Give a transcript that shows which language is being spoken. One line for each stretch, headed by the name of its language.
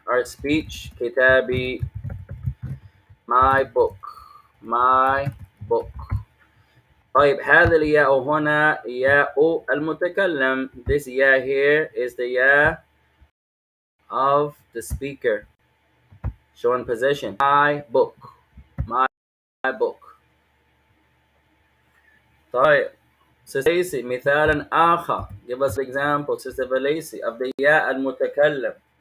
English: Our speech كتابي. My book. My book.
Arabic: طيب هذا الياء هنا ياء المتكلم.
English: This ياء here is the ياء of the speaker. Showing possession. My book. My book.
Arabic: طيب Sister Lacey, مثالا آخر.
English: Give us an example, Sister Lacey, of the ياء المتكلم.